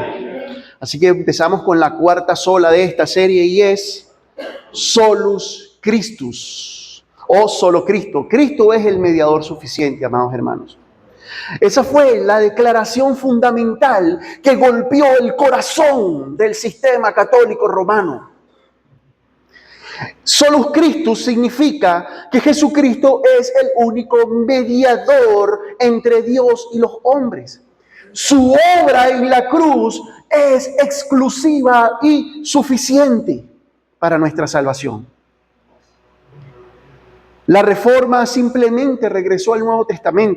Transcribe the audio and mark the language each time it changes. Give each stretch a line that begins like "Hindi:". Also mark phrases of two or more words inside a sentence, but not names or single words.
Spanish: Así que empezamos con la cuarta sola de esta serie y es
Latin: solus Christus,
Spanish: o solo Cristo. Cristo es el mediador suficiente, amados hermanos. Esa fue la declaración fundamental que golpeó el corazón del sistema católico romano.
Latin: Solus Christus
Spanish: significa que Jesucristo es el único mediador entre Dios y los hombres. Su obra en la cruz es exclusiva y suficiente para nuestra salvación. La Reforma simplemente regresó al Nuevo Testamento.